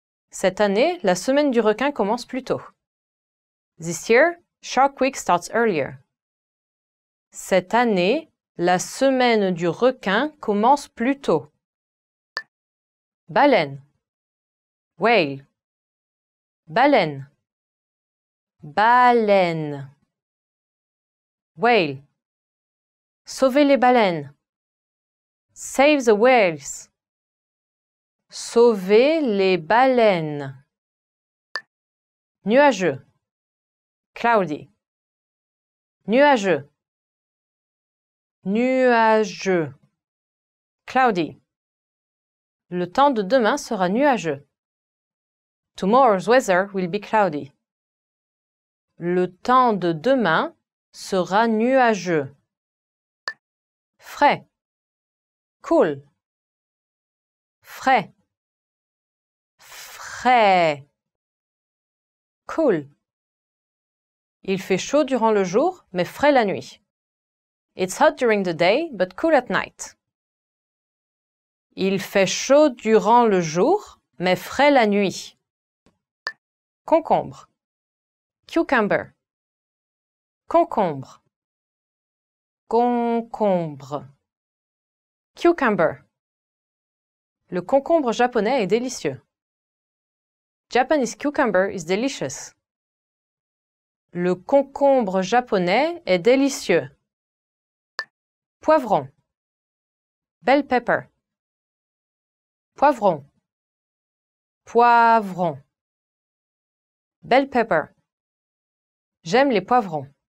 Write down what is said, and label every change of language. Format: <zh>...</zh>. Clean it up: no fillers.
<fr>Cette année, la semaine du requin commence plus tôt.</fr> <en>This year, Shark Week starts earlier.</en> <fr>Cette année, la semaine du requin commence plus tôt. Baleine. Whale. Baleine. Baleine. Whale. Sauver les baleines.</fr> <en>Save the whales.</en> <fr>Sauver les baleines. Nuageux. Cloudy. Nuageux. Nuageux. Cloudy. Le temps de demain sera nuageux.</fr> <en>Tomorrow's weather will be cloudy.</en> <fr>Le temps de demain sera nuageux. Frais. Cool. Frais. Frais. Cool. Il fait chaud durant le jour, mais frais la nuit.</fr> <en>It's hot during the day, but cool at night.</en> <fr>Il fait chaud durant le jour, mais frais la nuit. Concombre. Cucumber. Concombre. Concombre. Cucumber. Le concombre japonais est délicieux.</fr> <en>Japanese cucumber is delicious.</en> <fr>Le concombre japonais est délicieux. Poivron. Bell pepper. Poivron. Poivron. Bell pepper. J'aime les poivrons.</fr>